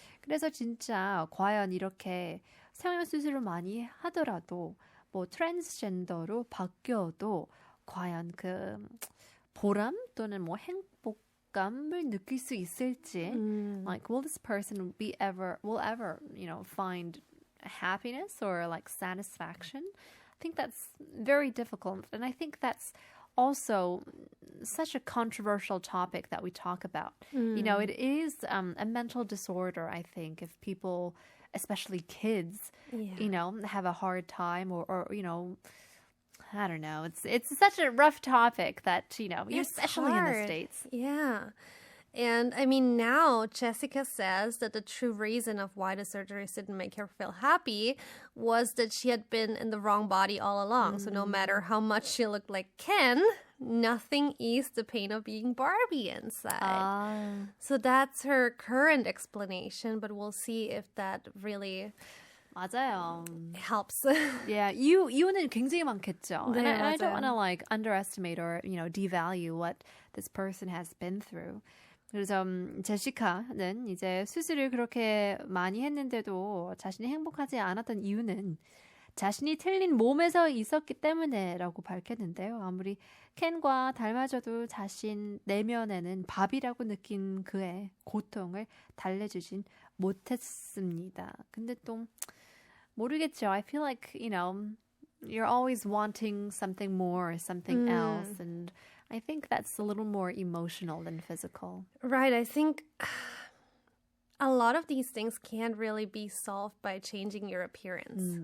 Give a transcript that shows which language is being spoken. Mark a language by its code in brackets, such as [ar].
[ko] 그래서 진짜 과연 이렇게 성형수술을 많이 하더라도 뭐 트랜스젠더로 바뀌어도 과연 그 보람 또는 뭐 행복감을 느낄 수 있을지, [en] like will this person will ever, find happiness or like satisfaction? I think that's very difficult, and I think that's also such a controversial topic that we talk about. It is a mental disorder. I think if people, especially kids, have a hard time or I don't know. It's such a rough topic that, especially in the States. Yeah. And I mean, now Jessica says that the true reason of why the surgeries didn't make her feel happy was that she had been in the wrong body all along. So no matter how much she looked like Ken, nothing eased the pain of being Barbie inside. So that's her current explanation, but we'll see if that really [ko] 맞아요. [en] helps. [ko] Yeah, 이유는 굉장히 많겠죠. 네, [en] And I don't [ko] 맞아요. [en] want to like underestimate or, devalue what this person has been through. [ko] 그래서 제시카는 이제 수술을 그렇게 많이 했는데도 자신이 행복하지 않았던 이유는 자신이 틀린 몸에서 있었기 때문에라고 밝혔는데요. 아무리 켄과 닮아져도 자신 내면에는 밥이라고 느낀 그의 고통을 달래주진 못했습니다. 근데 또 모르겠죠. [en] I feel like, you're always wanting something more, something else. And I think that's a little more emotional than physical. Right. I think a lot of these things can't really be solved by changing your appearance.